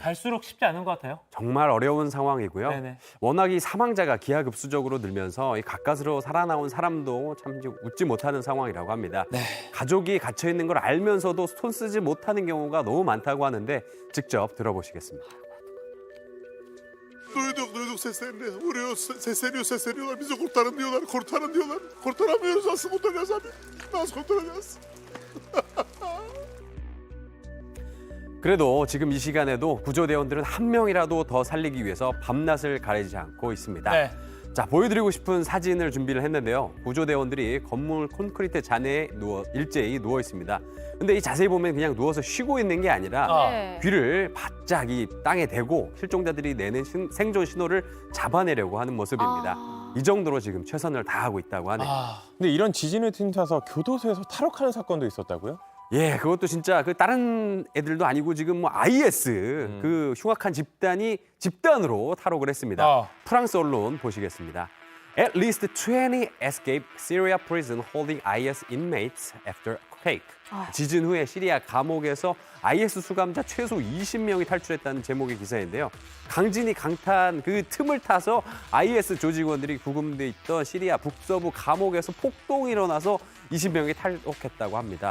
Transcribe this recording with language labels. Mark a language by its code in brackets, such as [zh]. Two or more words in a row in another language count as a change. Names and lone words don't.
[ko] 갈수록 쉽지 않은 것 같아요. 정말 어려운 상황이고요. 네네. 워낙 이 사망자가 기하급수적으로 늘면서 이 가까스로 살아나온 사람도 참 웃지 못하는 상황이라고 합니다. 가족이 갇혀 있는 걸 알면서도 손 쓰지 못하는 경우가 너무 많다고 하는데 직접 들어보시겠습니다. [tr] Duyduk seslerini. Vuruyor, sesleniyor. Bizi kurtarın diyorlar. Kurtaramıyoruz. Nasıl kurtaracağız abi? Nasıl kurtaracağız? [ko] 그래도 지금 이 시간에도 구조대원들은 한 명이라도 더 살리기 위해서 밤낮을 가리지 않고 있습니다. 네. 자, 보여드리고 싶은 사진을 준비를 했는데요. 구조대원들이 건물 콘크리트 잔해에 일제히 누워 있습니다. 근데 이 자세히 보면 그냥 누워서 쉬고 있는 게 아니라 네. 귀를 바짝 이 땅에 대고 실종자들이 내는 생존 신호를 잡아내려고 하는 모습입니다. 이 정도로 지금 최선을 다하고 있다고 하네요. 근데 이런 지진을 틈타서 교도소에서 탈옥하는 사건도 있었다고요? 예, 그것도 진짜 그 다른 애들도 아니고 지금 IS 그 흉악한 집단으로 탈옥을 했습니다. 프랑스 언론 보시겠습니다. [en] At least 20 escaped Syria prison holding IS inmates after quake. [ko] 지진 후에 시리아 감옥에서 IS 수감자 최소 20명이 탈출했다는 제목의 기사인데요. 강진이 강타한 그 틈을 타서 IS 조직원들이 구금돼 있던 시리아 북서부 감옥에서 폭동이 일어나서 20명이 탈옥했다고 합니다.